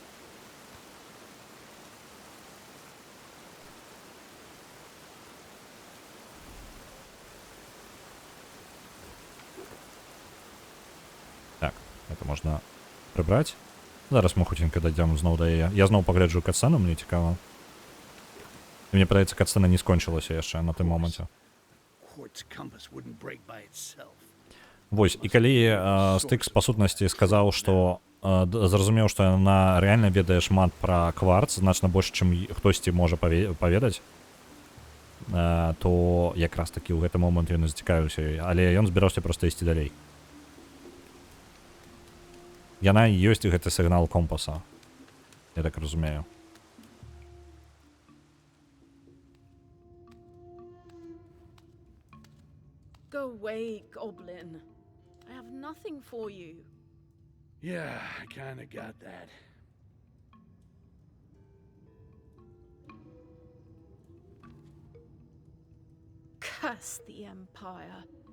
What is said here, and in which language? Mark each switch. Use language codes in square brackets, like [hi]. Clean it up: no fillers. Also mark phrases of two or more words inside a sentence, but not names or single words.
[be] Так, это можна прыбраць. Зараз мы хуценька дайдзем зноў да яе. Я зноў пагляджу катсцэну, мне цікава. І мне падаецца, катсцэна не скончылася яшчэ на тым моманце. [en] Quartz compass wouldn't break by itself. [be] Вось, і калі Стыкс па сутнасці сказаў, што зразумеў, што яна рэальна ведае шмат пра кварц, значна больш, чым хтосьці можа паведаць, то якраз такі ў гэты момант ён зацікавіўся ёй, але ён збіраўся проста ісці далей. Яна ёсць гэты сігнал компаса. Я так разумею. [en] Go away, goblin. I have nothing for you. Yeah, I kinda got that. Curse the Empire.